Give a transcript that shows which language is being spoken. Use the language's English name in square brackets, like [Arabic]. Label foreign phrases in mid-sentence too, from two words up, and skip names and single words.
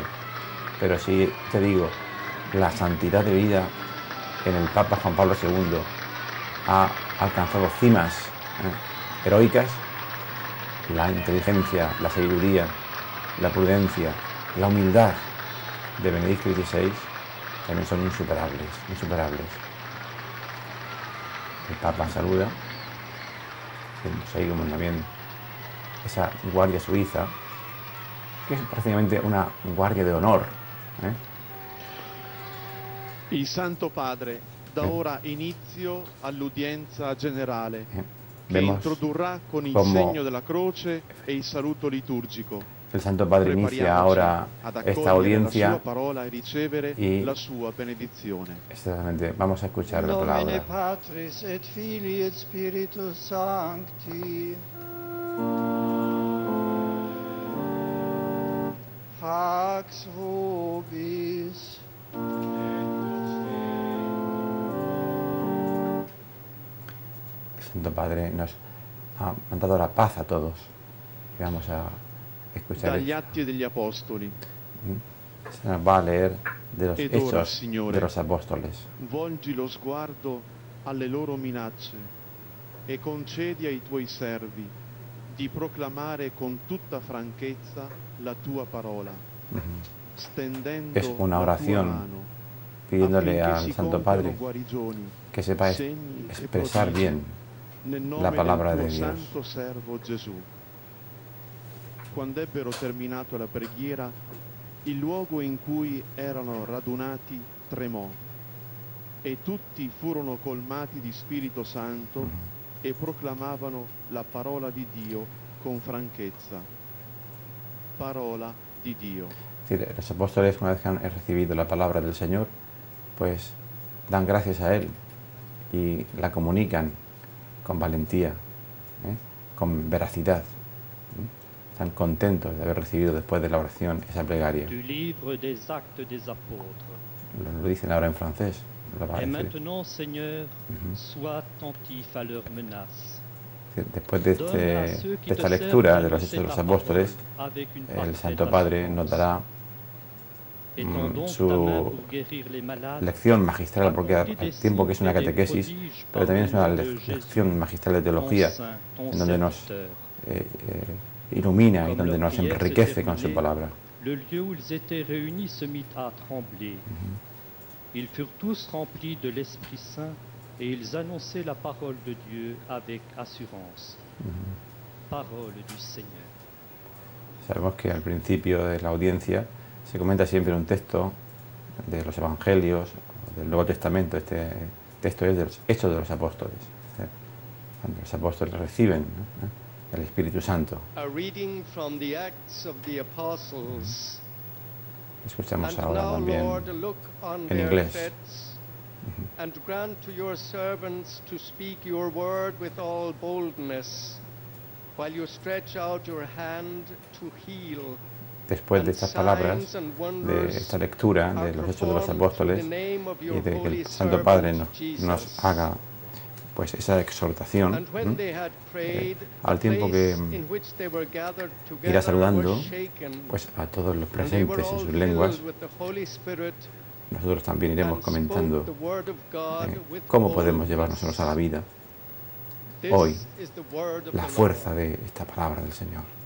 [Spanish] Pero si te digo, la santidad de vida en el Papa Juan Pablo II ha alcanzado cimas heroicas, la inteligencia, la sabiduría, la prudencia, la humildad de Benedicto XVI también son insuperables. El Papa saluda, vemos ahí como también esa guardia suiza, que es prácticamente una guardia de honor. [Italian] Il Santo Padre da ora inizio all'udienza generale che introdurrà con il segno della croce e il saluto liturgico. [Spanish] El Santo Padre inicia ahora esta audiencia [Italian] la sua parola e ricevere [Spanish] y [Italian] la sua benedizione. [Spanish] Exactamente, vamos a escuchar la palabra. [Latin] Patris et Filii et Spiritus Sancti. Pax vobis. [Spanish] El Santo Padre nos ha mandado la paz a todos. Y vamos a escuchar. [Italian] Dagli Atti degli Apostoli. [Spanish] Se nos va a leer de los [Italian] Ed ora, [Spanish] hechos [Italian] Signore, [Spanish] de los apóstoles. [Italian] Volgi lo sguardo alle loro minacce e concedi ai tuoi servi di proclamare con tutta franchezza la tua parola, stendendo [Spanish] Es una [Italian] la tua [Spanish] oración [Italian] mano, [Spanish] pidiéndole [Italian] affinché [Spanish] al [Italian] si [Spanish] Santo [Italian] compiano [Spanish] Padre [Italian] guarigioni, [Spanish] que sepa [Italian] segni e [Spanish] expresar [Italian] prodigi [Spanish] bien [Italian] nel nome [Spanish] la palabra [Italian] del [Spanish] de [Italian] tuo [Spanish] Dios. [Italian] santo servo Gesù. Quando ebbero terminato la preghiera, il luogo in cui erano radunati tremò e tutti furono colmati di Spirito Santo e proclamavano la parola di Dio con franchezza. Parola di Dio. [Spanish] Es decir, los apóstoles, una vez que han recibido la palabra del Señor, pues dan gracias a Él y la comunican con valentía, con veracidad. Están contentos de haber recibido después de la oración esa plegaria. [French] Du livre des actes des apôtres. [Spanish] Lo dicen ahora en francés. [French] Et maintenant, Seigneur, sois attentif à leurs menaces. [Spanish] Después de esta lectura de los Hechos de los Apóstoles, el Santo Padre nos dará su lección magistral, porque al tiempo que es una catequesis, pero también es una lección magistral de teología, en donde nos ilumina y donde nos enriquece con su palabra. [French] Le lieu où ils étaient réunis se mit à trembler. Ils furent tous remplis de l'Esprit Saint et ils annonçaient la parole de Dieu avec assurance. Parole du Seigneur. [Spanish] Sabemos que al principio de la audiencia se comenta siempre un texto de los Evangelios, del Nuevo Testamento. Este texto es de los Hechos de los Apóstoles, cuando los apóstoles reciben, ¿no?, el Espíritu Santo. [English] A reading from the Acts of the Apostles. [Spanish] Escuchamos [English] And [Spanish] ahora [English] now, [Spanish] también [English] Lord, look on [Spanish] en [English] their [Spanish] inglés. [English] threats, and grant to your servants to speak your word with all boldness, while you stretch out your hand to heal. [Spanish] Después de estas palabras, de esta lectura de los Hechos de los Apóstoles y de que el Santo Padre nos haga pues esa exhortación, al tiempo que irá saludando pues a todos los presentes en sus lenguas, nosotros también iremos comentando cómo podemos llevar nosotros a la vida hoy la fuerza de esta palabra del Señor.